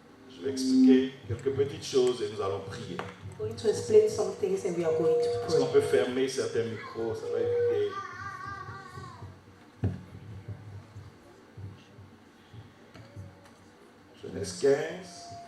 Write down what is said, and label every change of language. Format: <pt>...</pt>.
<fr>Je vais expliquer quelques petites choses et nous allons prier.</fr> <en>We're going to explain some things and we are going to</en> <fr>Est-ce qu'on</fr> <en>pray.</en> <fr>peut fermer certains micros? Ça va éviter. Genèse 15.</fr>